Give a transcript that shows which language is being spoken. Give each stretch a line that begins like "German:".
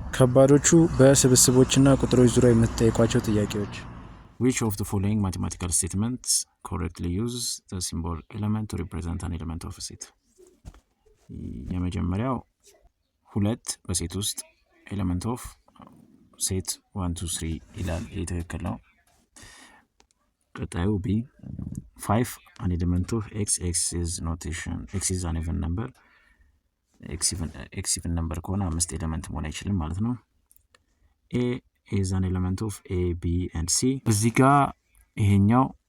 Amharic: ከባዶቹ በስብስቦችና ቁጥሮች ዙሪያ የምትጠይቋቸው ጥያቄዎች።
English: Which of the following mathematical statements correctly uses the symbol element to represent an element of a set?
Amharic: የመጀመሪያው ሁለት በሴት ውስጥ ኤሌመንት ኦፍ ሴት 1 2 3 ይላል። ይሄ ትክክል ነው። ቀጣዩ ቢ 5 an element of x
English: is notation x is an even number
Amharic: x even number ከሆነ 5 ኤሌመንት መሆን አይችልም ማለት ነው።
English: a is an element of a b and c
Amharic: እዚህ ጋር ይሄኛው